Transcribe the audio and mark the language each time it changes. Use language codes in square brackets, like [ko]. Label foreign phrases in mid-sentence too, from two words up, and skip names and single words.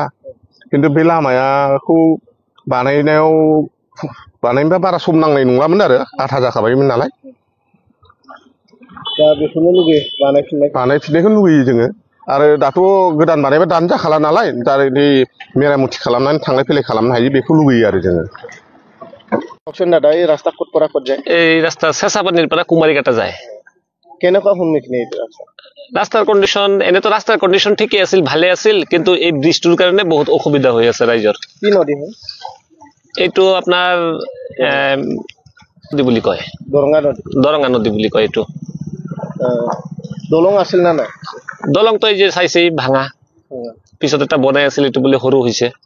[brx] खिन्थु बे लामाखौ बानायनोबा बारा सम नांनाय नङामोन आरो, आधा जाखाबायमोन नालाय। दा बेखौनो लुगैयो, बानायफिननायखौ लुगैयो जोङो। आरो दाथ' गोदान बानायबा दानो जाखाला नालाय, दा बे मेरामथि खालामनानै थांलाय फैलाय खालामनो हायो बेखौ लुगैयो आरो जोङो। [as] दादा এই রাস্তা কত পৰা কত যায়? এই রাস্তা শেষাপানির পৰা কুমারীকাটা যায়। কেনেকুৱা সন্মুখীন এই ৰাস্তা? রাস্তার কন্ডিশন এনেতো রাস্তার কন্ডিশন ঠিকই আছিল, ভালে আছিল, কিন্তু এই বৃষ্টির কারণে বহুত অসুবিধা হৈ আছে রাইজৰ। কি নদী হয়? এইটো আপনার নদী বুলি কয়, দৰঙা নদী বুলি কয় এইটো। দলং আছিল না নাই? দলং তো এই যে চাইছে ভাঙা, পিছত এটা বনাই আছিল, এইটো বোলে সৰু হৈছে।